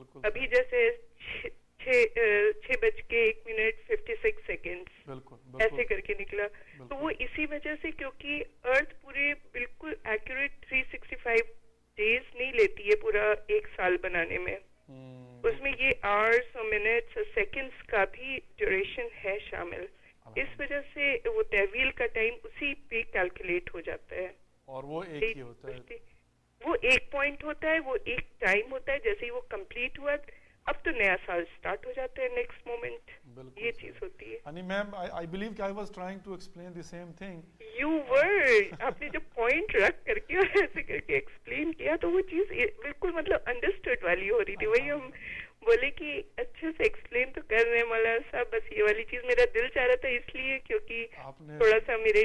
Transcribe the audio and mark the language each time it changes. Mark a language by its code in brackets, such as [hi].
[ur] ابھی جیسے 6:01 ایسے کر کے نکلا, تو وہ اسی وجہ سے کیونکہ ارتھ پورے بالکل ایکوریٹ 365 days نہیں لیتی ہے پورا ایک سال بنانے میں, اس میں یہ آورس اور منٹس اور سیکنڈز کا بھی ڈیوریشن ہے شامل. اس وجہ سے وہ تحویل کا ٹائم اسی پہ کیلکولیٹ ہو جاتا ہے, اور وہ ایک ہی ہوتا ہے, وہ ایک پوائنٹ ہوتا ہے, وہ ایک ٹائم ہوتا ہے. جیسے ہی وہ کمپلیٹ ہوا اب تو نیا سال سٹارٹ ہو جاتا ہے, نیکسٹ مومنٹ, یہ چیز ہوتی ہے. یعنی میم [en] I believe کہ I was trying to explain the same thing. You were, [ur] آپ نے جو پوائنٹ رکھ کر کے اور ایسے کر کے ایکسپلین کیا تو وہ چیز بالکل مطلب انڈرسٹوڈ والی ہو رہی تھی. وہی ہم بولے کہ اچھے سے ایکسپلین تو کر رہے ہیں مولانا صاحب, بس یہ والی چیز میرا دل چاہ رہا تھا اس لیے کیونکہ تھوڑا سا